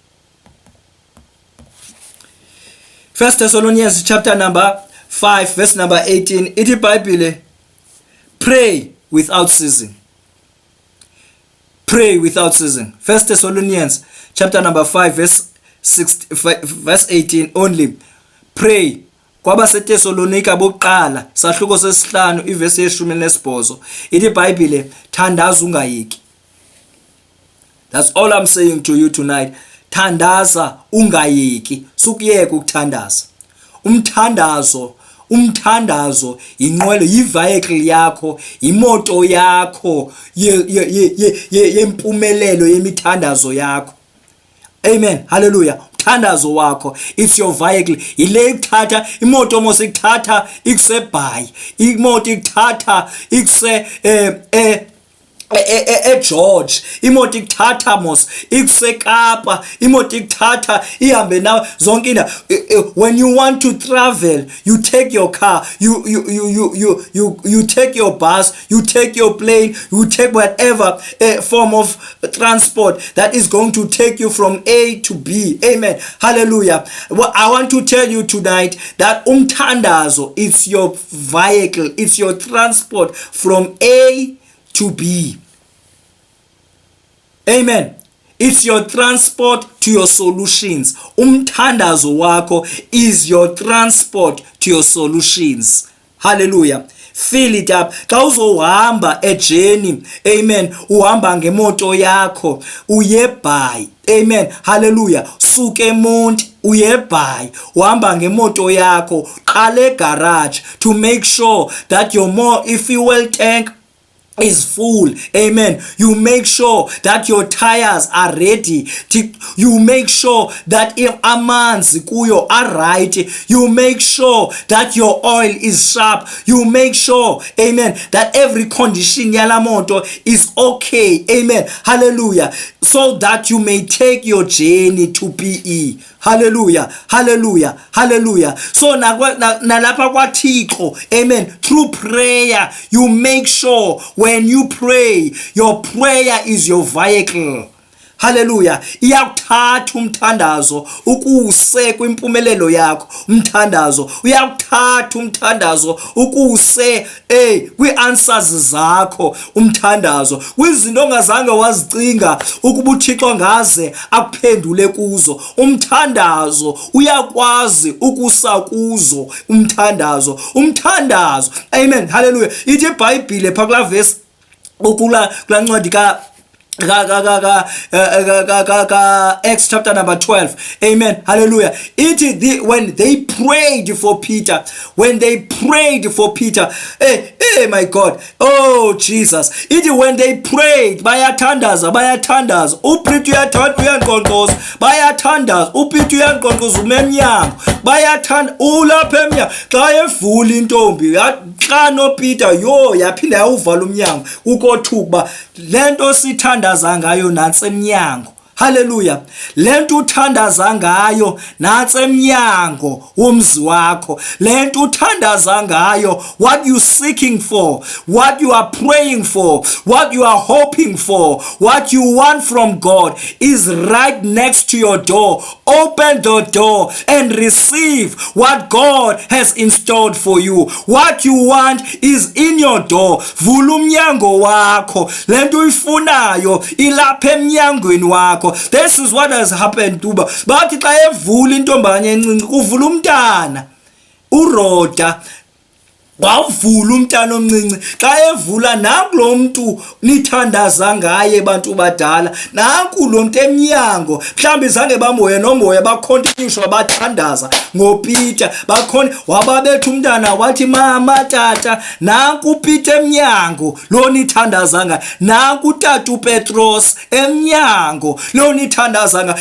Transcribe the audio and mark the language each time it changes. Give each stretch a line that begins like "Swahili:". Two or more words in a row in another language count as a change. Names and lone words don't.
English: 1 Thessalonians chapter number 5 verse number 18. Iti Bible, pray without ceasing. Pray without ceasing. 1 Thessalonians chapter number 5 verse 18 only. Pray.
Xhosa: KwabaseThessalonika bokuqala sahluko sesihlanu iverse yeshumi nesibhozo. Ithi iBhayibhile thandaza ungayeki.
English: That's all I'm saying to you tonight.
Xhosa: Thandaza ungayeki. Sukuyeka ukuthandaza. Umthandazo inqwelo yivehicle yakho, imoto yakho yempumelelo yemithandazo yakho. Amen. Hallelujah. Umthandazo wakho,
English: it's your vehicle.
Xhosa: Ile ikuthatha imoto mose ikuthatha ikuse eBhayi, imoto ikuthatha ikuse George imoto ikuthatha mos ikusekapa imoto ikuthatha ihambe nawe zonke indawo.
English: When you want to travel, you take your car, you take your bus, you take your plane, you take whatever form of transport that is going to take you from A to B. Amen. Hallelujah. Well, I want to tell you tonight that umthandazo, it's your vehicle, it's your transport from A to B. Amen. It's your transport to your solutions.
Xhosa: Umthandazo wako
English: is your transport to your solutions. Hallelujah. Fill it up.
Xhosa: Xa uzohamba ejeni, amen, uhamba ngemoto yakho uye by, amen, hallelujah, suke eMonti uye by, uhamba ngemoto yakho qale garage
English: to make sure that your fuel tank is full.
Xhosa: Amen.
English: You make sure that your tires are ready. You make sure that
Xhosa: amanzi kuyo
English: are right. You make sure that your oil is sharp. You make sure, amen, that every condition
Xhosa: yala moto
English: is okay. Amen. Hallelujah. So that you may take your journey to PE. Hallelujah. Hallelujah. Hallelujah.
Xhosa: So nalapha kwaThixo,
English: amen, through prayer you make sure when you pray, your prayer is your vehicle. Hallelujah.
Xhosa: Iyakuthatha umthandazo ukuse kwimpumelelo yakho. Umthandazo uyakuthatha umthandazo ukuse kwi-answers zakho. Umthandazo kwizinto ongazange wazicinga ukuba uThixo ngaze akuphendule kuzo. Umthandazo uyakwazi ukusa kuzo. Umthandazo. Amen. Hallelujah. Ithi iBhayibhile pha kula verse ukula ncwadi
English: Acts chapter number 12.
Xhosa: Amen. Hallelujah.
English: When they prayed for Peter, hey my God, oh Jesus, when they prayed,
Xhosa: bayathandaza uPeter uyankonkoza, bayathandaza uPeter uyankonkoza umemnyango, bayathanda ulapha emnyango xa evula intombi xa noPeter yaphinda yawuvala umnyango ukothuka lento sithandaza ngayo nansi emnyango. Hallelujah. Lento uthandaza ngayo nansi emnyango womzi wakho. Lento uthandaza ngayo,
English: what you seeking for, what you are praying for, what you are hoping for, what you want from God is right next to your door. Open the door and receive what God has installed for you. What you want is in your door.
Xhosa: Vula umnyango wakho. Lento uyifunayo ilapha emnyangweni wakho.
English: This is what has happened to
Xhosa: bathi xa evula intombane encinci kuvula umntana uRhoda. Wavula umntana omncinci xa evula nakulo muntu nithandaza ngaye bantu badala, naku lo muntu emnyango mhlawumbe zange bamoya nomoya bacontinue bathandaza ngoPeter wababetha umntana wathi mama tata naku Peter emnyango lo nithandaza ngaye, naku tata uPetros emnyango lo nithandaza ngaye.